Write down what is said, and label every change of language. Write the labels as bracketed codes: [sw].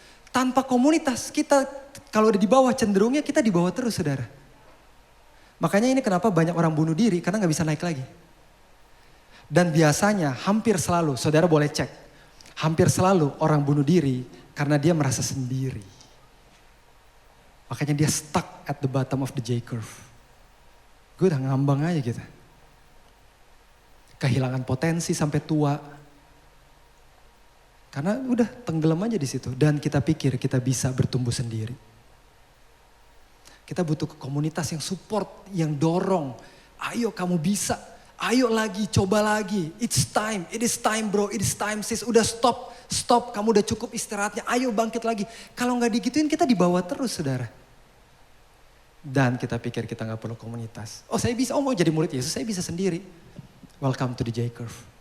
[id] Tanpa komunitas kita, kalau udah di bawah cenderungnya kita di bawah terus saudara. Makanya ini kenapa banyak orang bunuh diri, karena gak bisa naik lagi. Dan biasanya hampir selalu, saudara boleh cek. Hampir selalu orang bunuh diri karena dia merasa sendiri. Makanya dia [en] stuck at the bottom of the J-curve. [id] Gue udah ngambang aja gitu. Kehilangan potensi sampai tua. Karena udah tenggelam aja di situ. Dan kita pikir kita bisa bertumbuh sendiri. Kita butuh komunitas yang support, yang dorong. Ayo kamu bisa, ayo lagi, coba lagi. [en] It is time bro, it is time sis. [id] Udah stop, kamu udah cukup istirahatnya. Ayo bangkit lagi. Kalau gak digituin kita dibawa terus saudara. Dan kita pikir kita gak perlu komunitas. Saya bisa, mau jadi murid Yesus, saya bisa sendiri. [en] Welcome to the J-curve.